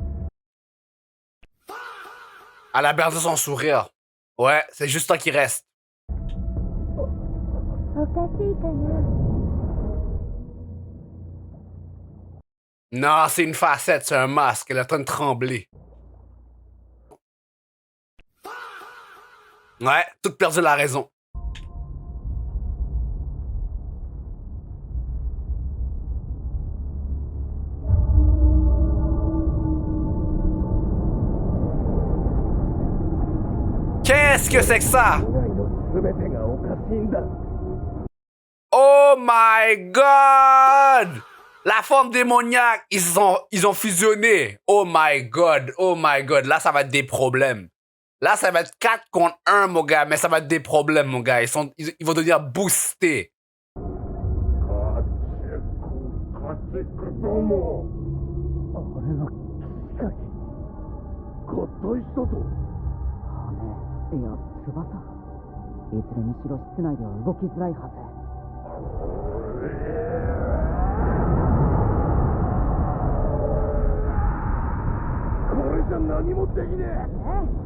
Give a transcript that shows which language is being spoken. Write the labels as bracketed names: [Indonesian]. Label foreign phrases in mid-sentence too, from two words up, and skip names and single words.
[French] Elle a perdu son sourire. Ouais, c'est juste toi qui reste. [Japanese] おかしいかな。 [French] Non, c'est une facette, c'est un masque. Elle est en train de trembler. Ouais, toute perdu la raison. Qu'est-ce que c'est que ça? [Japanese] 世界の全てがおかしいんだ。 [English] Oh my god! [French] La forme démoniaque, ils ont fusionné. [English] Oh my god, oh my god. [French] Là, ça va être des problèmes. Là, ça va être 4 contre 1, mon gars. Mais ça va être des problèmes, mon gars. Ils vont devenir boostés. [Japanese] あれが機械合体したと。羽いや翼。いずれにしろ室内では動きづらいはず。これじゃ何もできねえ。